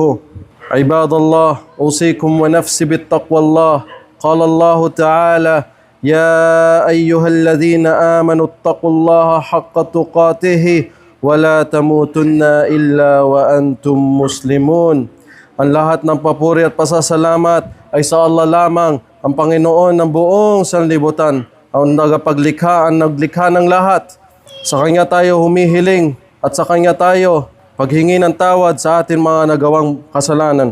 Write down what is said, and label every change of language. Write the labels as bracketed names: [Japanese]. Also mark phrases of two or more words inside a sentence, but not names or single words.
[Arabic] عباد الله، أوصيكم ونفسي بالتقوى الله. قال الله تعالى: يا أيها الذين آمنوا اتقوا الله حق تقاته ولا تموتن إلا وأنتم مسلمون. [Filipino] Ang lahat ng papuri at pasasalamat ay sa Allah lamang, ang Panginoon ng buong sanlibutan, ang naglikha ng lahat. Sa Kanya tayo humihiling at sa Kanya tayo paghingi ng tawad sa ating mga nagawang kasalanan.